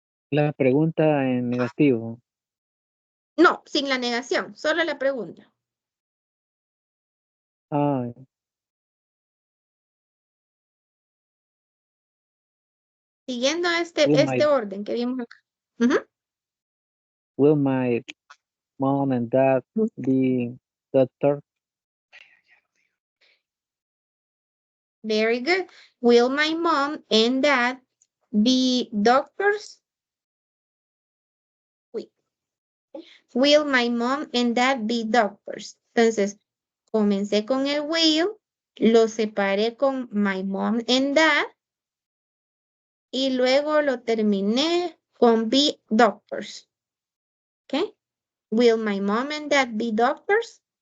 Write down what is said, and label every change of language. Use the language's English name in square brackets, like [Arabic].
[Spanish] La pregunta en negativo. No, sin la negación, solo la pregunta. Ah, Siguiendo [English] will [Spanish] este orden que vimos acá. Ujú. [English] will my mom and dad be doctor? Very good. Will my mom and dad be doctors? Uy. Will my mom and dad be doctors? [Spanish] Entonces, comencé con el will, lo separé con [English] my mom and dad [Spanish] y luego lo terminé con [English] be doctors. [Spanish] ¿Ok? [English] Will my mom and dad be doctors?